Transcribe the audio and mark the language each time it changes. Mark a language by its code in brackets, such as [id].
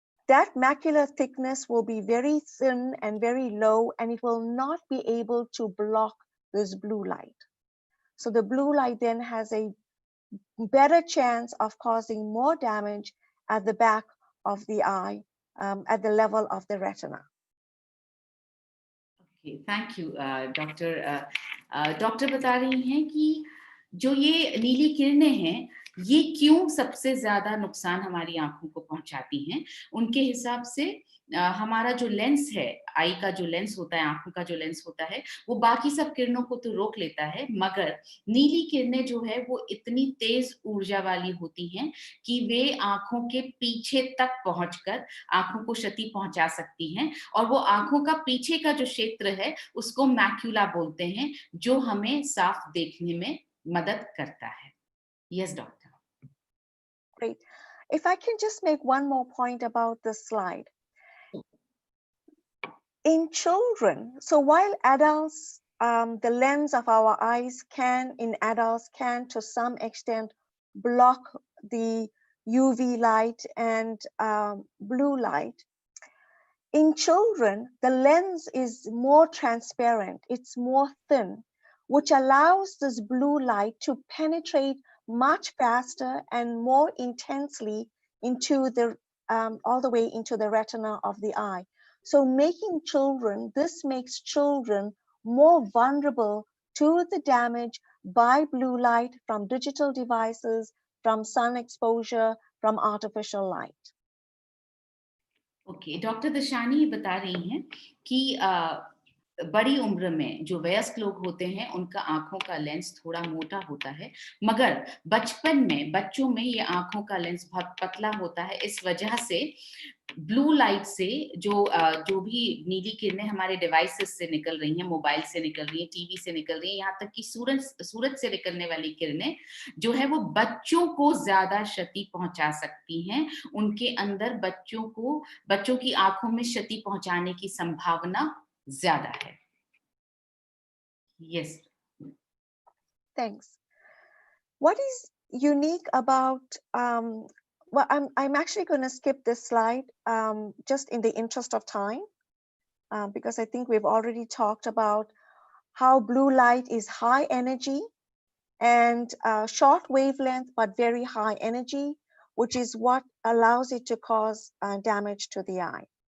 [en] that macular thickness will be very thin and very low, and it will not be able to block this blue light. So the blue light then has a better chance of causing more damage at the back of the eye, at the level of the retina. Thank you doctor. [hi] Doctor बता रही हैं कि जो ये नीली किरणें हैं ये क्यों सबसे ज्यादा नुकसान हमारी आंखों को पहुंचाती हैं। उनके हिसाब से हमारा जो लेंस है, आई का जो लेंस होता है, आंखों का जो लेंस होता है, वो बाकी सब किरणों को तो रोक लेता है, मगर नीली किरणें जो है वो इतनी तेज ऊर्जा वाली होती हैं कि वे आंखों के पीछे तक पहुंचकर आंखों को क्षति पहुंचा सकती हैं। और वो आंखों का पीछे का जो क्षेत्र है उसको मैक्यूला बोलते हैं, जो हमें साफ देखने में मदद करता है। [en] Yes doctor. Great. If I can just make one more point about this slide. In children, so while adults, the lens of our eyes in adults can to some extent block the UV light and blue light. In children, the lens is more transparent, it's more thin, which allows this blue light to penetrate much faster and more intensely into the all the way into the retina of the eye. So this makes children more vulnerable to the damage by blue light from digital devices, from sun exposure, from artificial light. [hi] Okay, doctor दशानी बता रही हैं कि बड़ी उम्र में जो वयस्क लोग होते हैं उनका आंखों का लेंस थोड़ा मोटा होता है, मगर बचपन में बच्चों में ये आंखों का लेंस बहुत पतला होता है। इस वजह से ब्लू लाइट से जो भी नीली किरणें हमारे डिवाइसेस से निकल रही हैं, मोबाइल से निकल रही हैं, टीवी से निकल रही हैं, यहाँ तक कि सूरज से निकलने वाली किरणें जो है वो बच्चों को ज्यादा क्षति पहुंचा सकती हैं। उनके अंदर बच्चों की आंखों में क्षति पहुंचाने की संभावना ज्यादा है। [en] Yes. Thanks. What is unique about well, I'm actually going to skip this slide just in the interest of time, because I think we've already talked about how blue light is high energy and short wavelength, but very high energy, which is what allows it to cause damage to the eye.